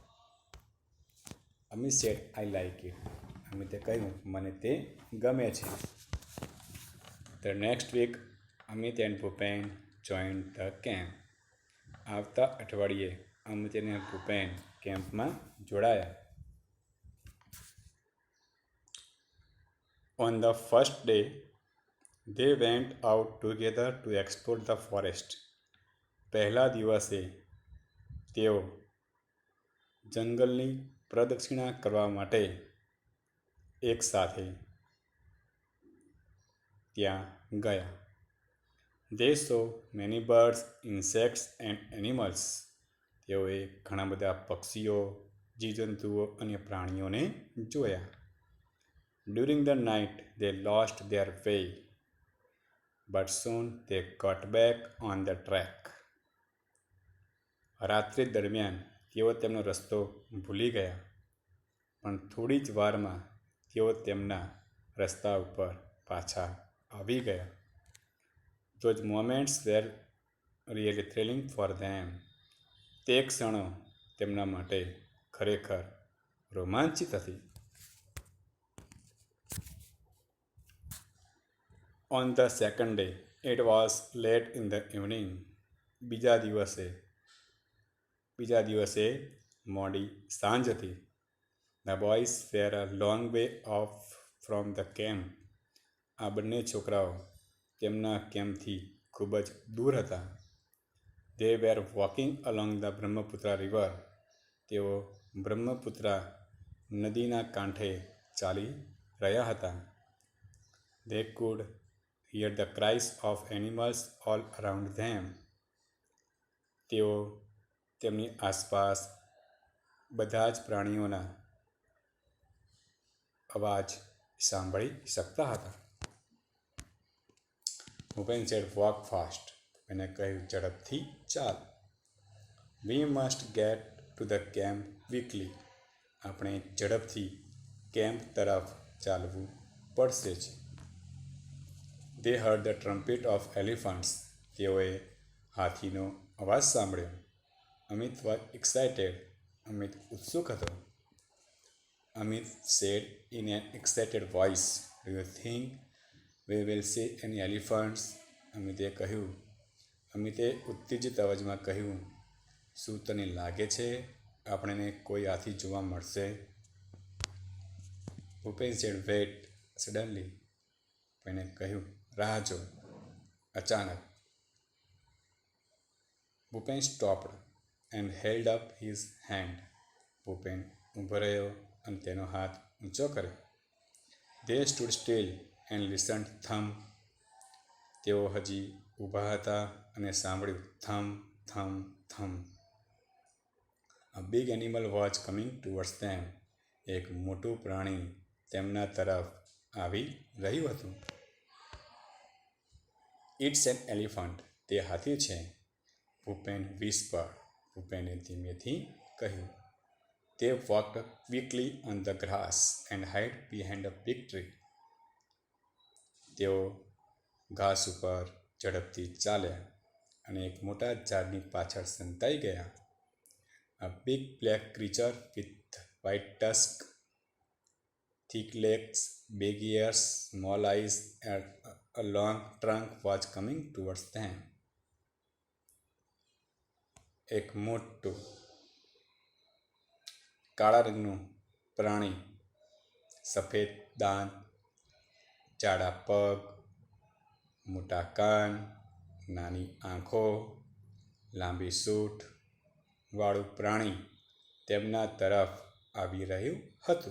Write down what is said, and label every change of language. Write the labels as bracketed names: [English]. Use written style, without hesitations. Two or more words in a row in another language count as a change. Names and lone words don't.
[English] Amit said, I like it. [Gujarati] અમિતે કહ્યું, મને તે ગમે છે. [English] The next week Amit and Bhupen join the camp. [Gujarati] આવતા અઠવાડિયે અમિત અને ભૂપેન કેમ્પમાં જોડાયા. [English] On the first day, they went out together to explore the forest. [Gujarati] પહેલા દિવસે તેઓ જંગલની પ્રદક્ષિણા કરવા માટે એકસાથે ત્યાં ગયા. [English] They saw many birds, insects and animals. [Gujarati] તેઓએ ઘણા બધા પક્ષીઓ, જીવજંતુઓ અને પ્રાણીઓને જોયા. [English] During the night they lost their way, but soon they got back on the track. [Gujarati] રાત્રિ દરમિયાન તેઓ તેમનો રસ્તો ભૂલી ગયા, પણ થોડી જ વારમાં તેઓ તેમના રસ્તા ઉપર પાછા આવી ગયા. [English] Those moments were really thrilling for them. [Gujarati] તે ક્ષણો તેમના માટે ખરેખર રોમાંચિત હતી. [English] On the second day, it was late in the evening. [Gujarati] બીજા દિવસે મોડી સાંજ હતી. [English] The boys were a long way off from the camp. [Gujarati] આ બંને છોકરાઓ તેમના કેમ્પથી ખૂબ જ દૂર હતા. [English] They were walking along the Brahmaputra river. [Gujarati] તેઓ બ્રહ્મપુત્રા નદીના કાંઠે ચાલી રહ્યા હતા. [English] They could hear the cries of animals all around them. [Gujarati] તેઓ તેમની આસપાસ બધા જ પ્રાણીઓના અવાજ સાંભળી શકતા હતા. [English] Bhupen said, walk fast. [Gujarati] એને કહ્યું, ઝડપથી ચાલ. [English] We must get to the camp quickly. [Gujarati] આપણે ઝડપથી કેમ્પ તરફ ચાલવું પડશે જ. [English] They heard the trumpet of elephants. [Gujarati] તેઓએ હાથીનો અવાજ સાંભળ્યો. [English] અમિત was excited. [Gujarati] અમિત ઉત્સુક હતો. [English] અમિત said in an excited voice, Do you think we will see any elephants? [Gujarati] અમિતે ઉત્તેજિત અવાજમાં કહ્યું, શું તને લાગે છે આપણને કોઈ હાથી જોવા મળશે? [English] ભૂપેન said, wait. Suddenly. [Gujarati] ભૂપેને કહ્યું, રાહ જો. અચાનક. [English] ભૂપેન stopped and held up his hand. [Gujarati] ભૂપેન ઊભો રહ્યો અને તેનો હાથ ઊંચો કર્યો. [English] They stood still and listened. Thump. [Gujarati] તેઓ હજી ઊભા હતા અને સાંભળ્યું થમ થમ થમ. [English] big animal was coming towards them. [Gujarati] એક મોટું પ્રાણી તેમના તરફ આવી રહ્યું હતું. [English] It's an elephant. [Gujarati] તે હાથી છે. ભૂપેન whispered. ભૂપેને ધીમેથી કહ્યું. [English] They walked quickly on the grass and hid behind a big tree. [Gujarati] તેઓ ઘાસ ઉપર ઝડપથી ચાલ્યા અને એક મોટા ઝાડની પાછળ સંતાઈ ગયા. [English] A big black creature with white tusk, thick legs, big ears, small eyes, and a long trunk was coming towards them. [Gujarati] એક મોટું કાળા રંગનું પ્રાણી, સફેદ દાંત, જાડા પગ, મોટા કાન, નાની આંખો, લાંબી સૂંઢ વાળું પ્રાણી તેમના તરફ આવી રહ્યું હતું.